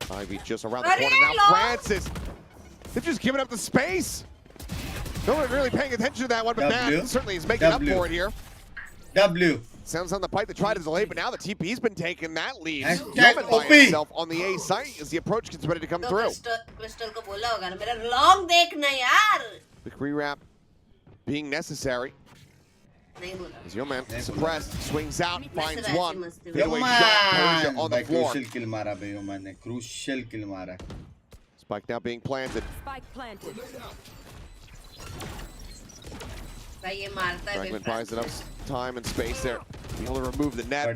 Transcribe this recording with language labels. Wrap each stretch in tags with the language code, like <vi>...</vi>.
<en>Ivy just around the corner now. Francis! They've just given up the space! No one really paying attention to that one, but that certainly is making up for it here. Sounds on the pipe to try to delay, but now the TP's been taken. That leaves Yeoman by himself on the A site as the approach gets ready to come through.</en> <hi>Crystal को बोला होगा ना मेरा long देखना यार.</hi> <en>Quick rewrap being necessary.</en> <hi>नहीं बोला.</hi> <en>As Yeoman suppressed, swings out, finds one. Fadeaway shot, Persia on the floor. Crucial kill</en> <hi>मारा बे Yeoman ने. Crucial kill मारा.</hi> <en>Spike now being planted. Spike planted. Fragment buys enough time and space there. Be able to remove the net.</en>